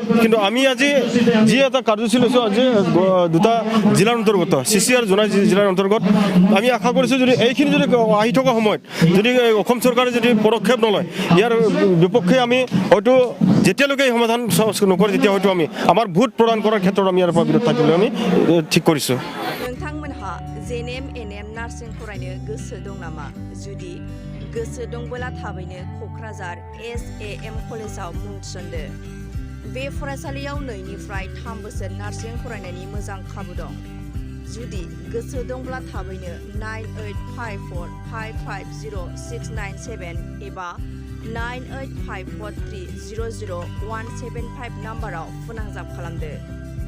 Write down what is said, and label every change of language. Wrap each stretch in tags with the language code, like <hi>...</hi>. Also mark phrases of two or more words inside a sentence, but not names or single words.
<as>কিন্তু আমি আজি যি এটা কাৰ্যসূচী লৈছোঁ আজি দুটা জিলাৰ অন্তৰ্গত চিচি আৰু জোনাই জিলাৰ অন্তৰ্গত আমি আশা কৰিছোঁ যদি এইখিনি যদি আহি থকা সময়ত যদি অসম চৰকাৰে যদি পদক্ষেপ নলয় ইয়াৰ বিপক্ষে আমি হয়তো যেতিয়ালৈকে এই সমাধান নকৰে তেতিয়া হয়তো আমি আমাৰ ভোট প্ৰদান কৰাৰ ক্ষেত্ৰত আমি ইয়াৰ পৰা বিৰত থাকিবলৈ আমি ঠিক কৰিছোঁ।</as> <brx>नोंथांमोनहा JNM NM नार्सिं फरायनो गोसो दं नामा? जुदि गोसो दंबोला थाबैनो क'क्राझार SAM कलेजाव मुं थिसनदो। बे फरायसालियाव 2 निफ्राय 3 बोसोर नार्सिं फरायनायनि मोजां खाबु दं। जुदि गोसो दंब्ला थाबैनो 9854550697 एबा 9854300175 नाम्बाराव फोनांजाब खालामदो।</brx>